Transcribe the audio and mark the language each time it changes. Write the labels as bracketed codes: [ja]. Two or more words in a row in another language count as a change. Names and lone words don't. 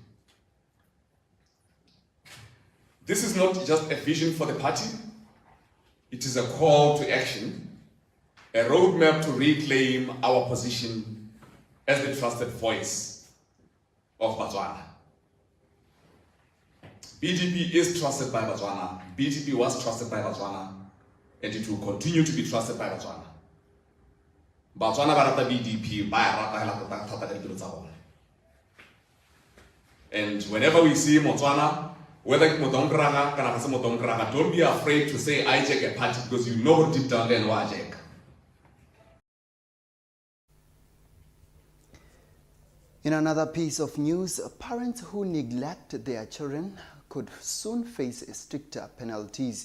[en] This is not just a vision for the party, it is a call to action, a roadmap to reclaim our position as the trusted voice of Botswana. BDP is trusted by Botswana. BDP was trusted by Botswana, and it will continue to be trusted by Botswana. [tn] Botswana ba rata BDP, ba rata hela go thata ka dilo tsa bona. [en] And whenever we see Botswana, whether it's Motongraga, [tn] kana se [en] Motongraga, don't be afraid to say I check a party because you know deep down there why I check. In another piece of news, parents who neglect their children could soon face stricter penalties.